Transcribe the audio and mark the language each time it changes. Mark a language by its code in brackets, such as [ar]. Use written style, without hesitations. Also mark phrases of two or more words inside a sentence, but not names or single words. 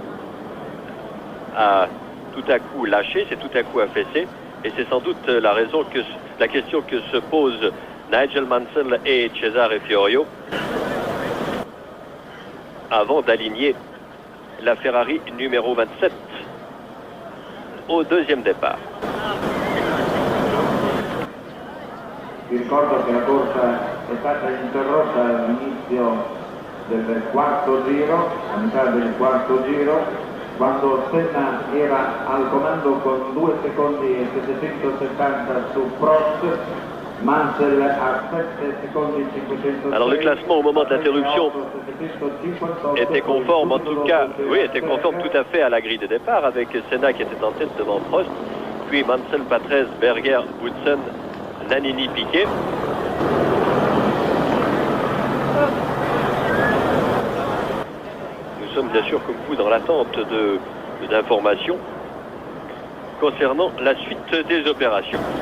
[fr] a tout à coup lâché, s'est tout à coup affaissé, et c'est sans doute la question que se posent Nigel Mansell et Cesare Fiorio avant d'aligner la Ferrari numéro 27 au deuxième départ. [it] Vi ricordo che la corsa è stata interrotta all'inizio del quarto giro, a metà del quarto giro, quando Senna era al comando con 2 secondi e 770 su Prost, Mansell a 7 secondi e 506. [fr] Alors le classement au moment de l'interruption était conforme, en tout cas, oui, était conforme tout à fait à la grille de départ, avec Senna qui était en tête devant Prost, puis Mansell, Patrese, Berger, Boutsen, Nannini, Piquet. Nous sommes bien sûr comme vous dans l'attente d'informations concernant la suite des opérations.